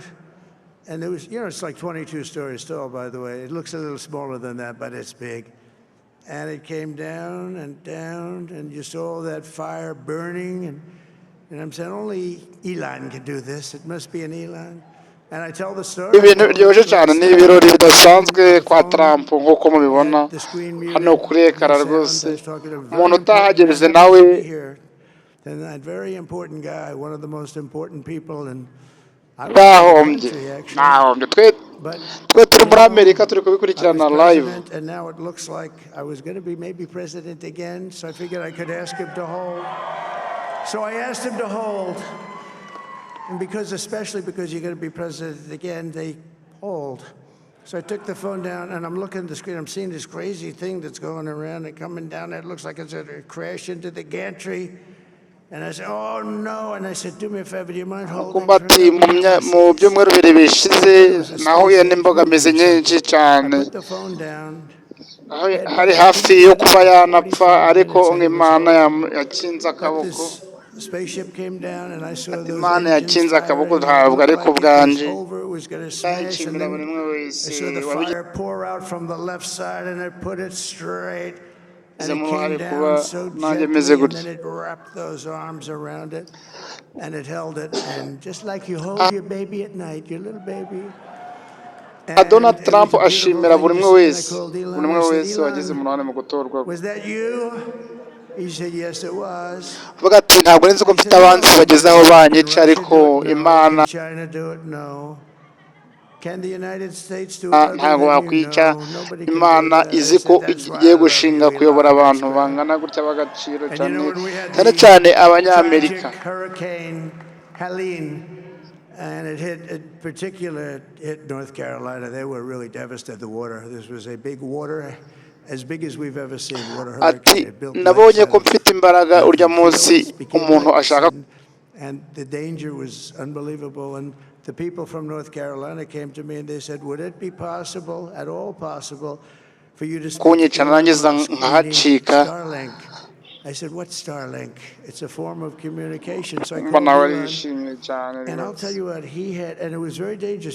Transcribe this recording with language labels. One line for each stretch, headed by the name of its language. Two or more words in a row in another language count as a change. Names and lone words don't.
English: And it was, you know, it's like 22 stories tall, by the way. It looks a little smaller than that, but it's big. And it came down, and you saw that fire burning, and I'm saying only Elon can do this. It must be an Elon. And I tell the story.
Kinyarwanda: Ibintu biryoshye cyane ni ibirori bidasanzwe kwa Trump nk'uko mubibona hano kuri ekara rwose umuntu utahageze nawe.
English: And that very important guy, one of the most important people, and
Kinyarwanda: bahombye twe turi muri Amerika turi kubikurikirana live.
English: And now it looks like I was going to be maybe president again, so I figured I could ask him to hold. So I asked him to hold, and especially because you're going to be president again, they hold. So I took the phone down, and I'm looking at the screen. I'm seeing this crazy thing that's going around and coming down. It looks like it's going to crash into the gantry. And I said, oh no. And I said, do me a favor, do you mind holding?
Kinyarwanda: Kumbati mu byumweru bibiri bishize nahuye n'imbogamizi nyinshi cyane. Hari hafi yo kuba yanapfa ariko Imana yakinze akaboko. Imana yakinze akaboko ntabwo ari ku bwanje. Nshimira buri umwe wese
English: and it came down so gently, and then it wrapped those arms around it, and it held it, and just like you hold your baby at night, your little baby.
Kinyarwanda: Donald Trump ashimira buri umwe wese wagize umunani mu gutorwa.
English: Was that you? He said, yes, it was.
Kinyarwanda: Vuga ati ntabwo nzi ko mfite abanzi bageze aho banyica ariko Imana.
English: China do it? No. Can the United States do it?
Kinyarwanda: Ntabwo wakwica Imana izi ko igiye gushinga kuyobora abantu bangana gutya bagaciro cyane cyane abanyamerika.
English: Hurricane Helene, and it hit North Carolina. They were really devastated. The water. This was a big water, as big as we've ever seen. Water hurricane.
Kinyarwanda: Nabonye ko mfite imbaraga urya munsi umuntu ashaka.
English: And the danger was unbelievable. And the people from North Carolina came to me and they said, would it be possible, at all possible, for you to speak to Elon Musk? We need Starlink. I said, what's Starlink? It's a form of communication. So I called Elon, and I'll tell you what, he had, and it was very dangerous.